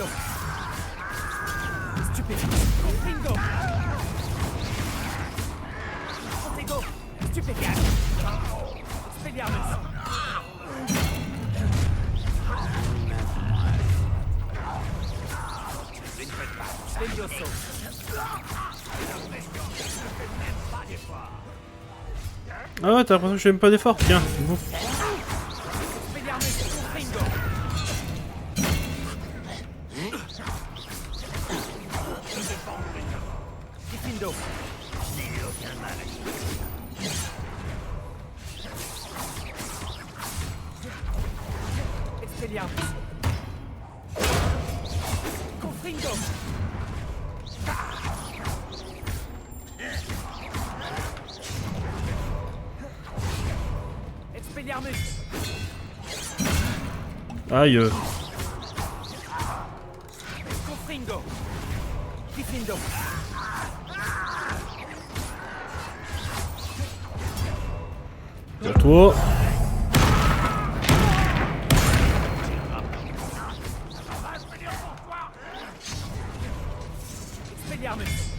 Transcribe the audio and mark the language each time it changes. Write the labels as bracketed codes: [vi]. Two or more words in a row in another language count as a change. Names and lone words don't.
[fr] Stupéfique. Confringo. Protego. Stupéfique. Expelliarmus. Levioso. Ah ouais, t'as l'impression que je fais même pas d'effort. Tiens, bon. Expelliarmus. Confringo. Diffindo. Expelliarmus. Confringo. Expelliarmus. Aïe. Confringo. Diffindo. À toi. Expelliarmus.